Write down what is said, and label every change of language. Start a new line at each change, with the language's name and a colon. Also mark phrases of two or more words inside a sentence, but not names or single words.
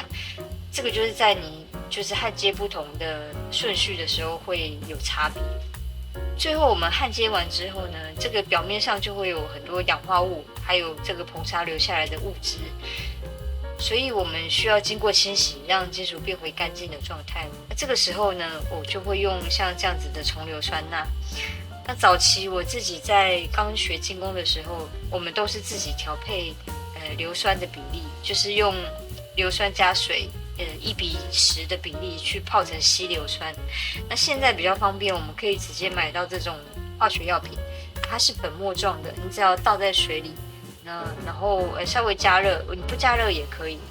Chinese: 這個就是在你就是焊接不同的順序的時候會有差別。最後我們焊接完之後呢，這個表面上就會有很多氧化物，還有這個硼砂留下來的物質，所以我們需要經過清洗，讓金屬變回乾淨的狀態。那這個時候呢，我就會用像這樣子的重硫酸鈉。那早期我自己在剛學精工的時候，我們都是自己調配硫酸的比例，就是用硫酸加水1:10的比例去泡成稀硫酸。那現在比較方便，我們可以直接買到這種化學藥品，它是粉末狀的，你只要倒在水裡，然後稍微加熱，你不加熱也可以。